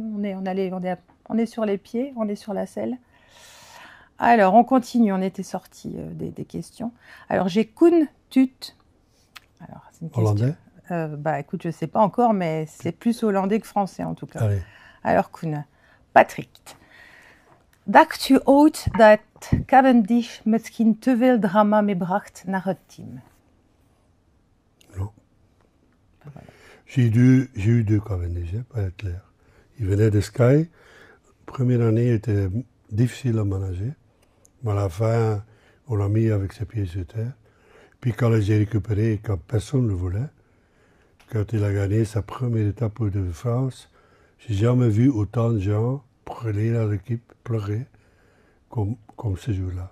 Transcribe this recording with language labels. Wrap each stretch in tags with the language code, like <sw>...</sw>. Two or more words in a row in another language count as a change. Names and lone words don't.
<fr>On est sur les pieds, on est sur la selle. Alors, on continue, on était sortis des questions. Alors, j'ai Koen Tut. Alors, c'est une question. Hollandais? Bah, écoute, je ne sais pas encore, mais c'est plus hollandais que français en tout cas. Allez. Alors, Koen, Patrick.</fr> <nl>Dacht u ooit dat Cavendish misschien te veel drama meebracht naar het team?</nl> <fr>Non. J'ai eu 2 Cavendish, hein, pour être clair. Il venait de Sky. Première année était difficile à manager. Mais à la fin, on l'a mis avec ses pieds sur terre. Puis quand j'ai récupéré, quand personne ne le voulait, quand il a gagné sa première étape pour de France, j'ai jamais vu autant de gens brûler à l'équipe, pleurer, comme ce jour-là.</fr>